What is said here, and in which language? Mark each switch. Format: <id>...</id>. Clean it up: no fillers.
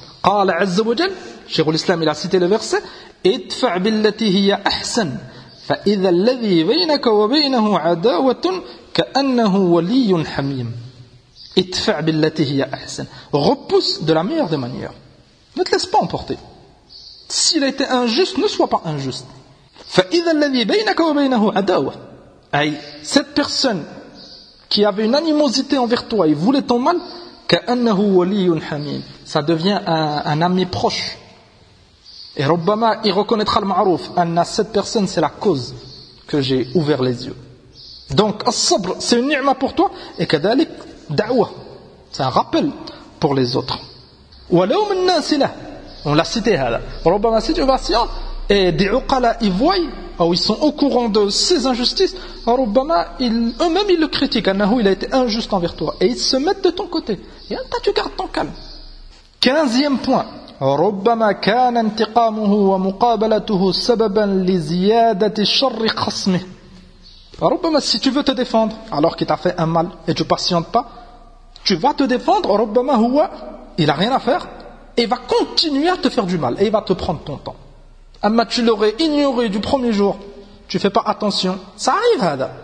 <ar>Qala 'azza wa jalla,</ar> <fr>Cheikh al-Islam il a cité le verset,</fr> <ar>ادفع بالتي هي احسن فاذا الذي بينك وبينه عداوه كانه ولي حميم. ادفع بالتي هي احسن,</ar> <fr>repousse de la meilleure des manières, ne te laisse pas emporter. S'il a été injuste, ne sois pas injuste.</fr> <ar>فاذا الذي بينك وبينه عداوه,</ar> <fr>اي cette personne qui avait une animosité envers toi, il voulait ton mal,</fr> <ar>كانه ولي حميم,</ar> <fr>ça devient un ami proche. Et Rabbama, il reconnaîtra le ma'ruf. Anna, cette personne, c'est la cause que j'ai ouvert les yeux. Donc, as-sabr, c'est une ni'ma pour toi. Et kadalik, da'wa, c'est un rappel pour les autres. Wa lawm an-nas lah, on l'a cité, hala. Rabbama, si tu vas si, et des uqala, ils voient, ou ils sont au courant de ces injustices, Rabbama, eux-mêmes, ils le critiquent. Annahu, il a été injuste envers toi. Et ils se mettent de ton côté. Et anta, tu gardes ton calme. Quinzième point.</fr> <ar>ربما كان انتقامه ومقابلته سببا لزيادة شر خصمه.</ar> <fr>ربما si tu veux te défendre alors qu'il t'a fait un mal et tu patientes pas, tu vas te défendre,</fr> <ar>ربما هو</ar> <fr>il a rien à faire et va continuer à te faire du mal et il va te prendre ton temps. أما tu l'aurais ignoré du premier jour, tu fais pas attention, ça arrive هذا.</fr>